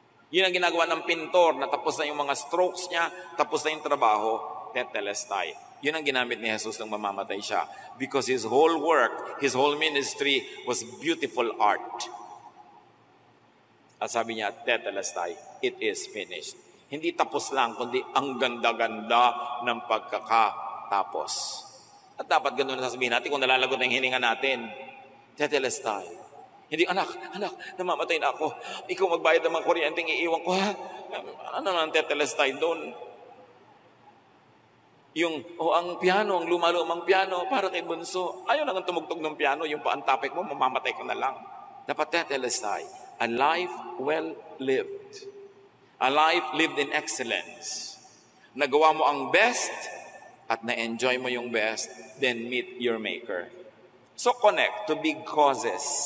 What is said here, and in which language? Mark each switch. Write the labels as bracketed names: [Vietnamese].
[Filipino] Yun ang ginagawa ng pintor na tapos na yung mga strokes niya, tapos na yung trabaho, tetelestai. Yun ang ginamit ni Jesus nang mamamatay siya. [English] Because his whole work, his whole ministry was beautiful art. [Filipino] At sabi niya, tetelestai, [English] it is finished. [Filipino] Hindi tapos lang, kundi ang ganda-ganda ng pagkakatapos. At dapat ganun na sasabihin natin kung nalalagot na yung hininga natin. Tetelestai. Hindi, anak, namamatay na ako. Ikaw magbayad ng mga kuryenteng iiwan ko, ha? Ano nang tetelestai doon? Yung, ang piano, ang lumalumang piano, para kay Bunso. Ayaw lang ang tumugtog ng piano, yung paantapik mo, mamamatay ka na lang. [English] Dapat tetelestai. A life well lived. A life lived in excellence. [Filipino] Nagawa mo ang best at na-enjoy mo yung best, [English] then meet your Maker. So connect to big causes.